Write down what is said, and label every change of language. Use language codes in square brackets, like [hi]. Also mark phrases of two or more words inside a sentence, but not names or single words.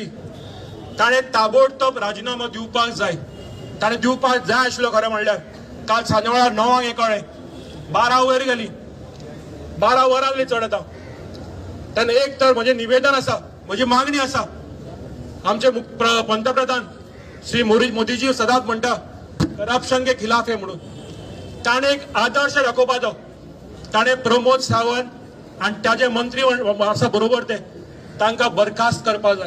[kok] ताणें ताबडतोब राजीनामो दिवपाक जाय, ताणें दिवपाक जाय आशिल्लो खरें म्हणल्यार। काल सांजे वेळार 9 हें कळ्ळें, 12 वर गेली, 12 वरां जाली चड आतां। तेन्ना एक तर म्हजें निवेदन आसा, म्हजी मागणी आसा, आमचे पंतप्रधान श्री मोदीजी सदांच म्हणटा [hi] करप्शन के खिलाफ है [kok] म्हणून, ताणें एक आदर्श दाखोवपाचो। ताणें प्रमोद सावंत आनी ताजे मंत्री आसा बरोबर ते तांकां बरखास्त करपाक जाय।